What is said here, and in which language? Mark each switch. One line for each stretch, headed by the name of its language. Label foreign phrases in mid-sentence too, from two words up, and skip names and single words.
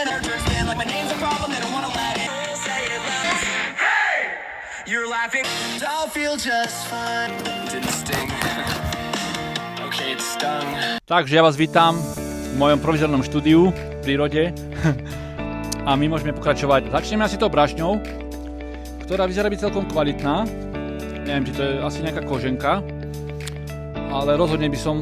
English: her stand like my name's a problem, they don't wanna let it say it loud. Hey! You're laughing, I'll feel just fine. Didn't sting. Okay, it stung.
Slovak: Takže ja vás vítam v mojom provizornom štúdiu v prírode. A my môžeme pokračovať. Začneme asi tou brašňou, ktorá vyzerá byť celkom kvalitná. Neviem, či to je asi nejaká koženka, ale rozhodne by som